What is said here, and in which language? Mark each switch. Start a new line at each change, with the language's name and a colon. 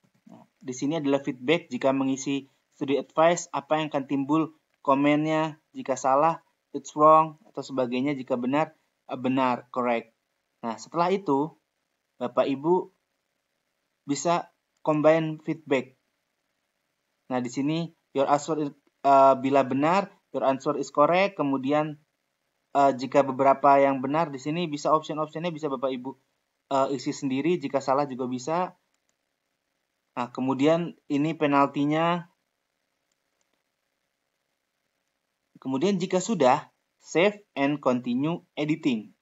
Indonesian: Nah, di sini adalah feedback jika mengisi studi advice, apa yang akan timbul komennya, jika salah
English: it's wrong
Indonesian: atau sebagainya, jika benar benar, correct. Nah, setelah itu Bapak Ibu bisa combine feedback. Nah, di sini your answer bila benar,
English: your answer is correct.
Indonesian: Kemudian jika beberapa yang benar, di sini bisa option-optionnya bisa Bapak Ibu isi sendiri. Jika salah juga bisa. Nah, kemudian ini penaltinya. Kemudian jika sudah,
English: save and continue editing.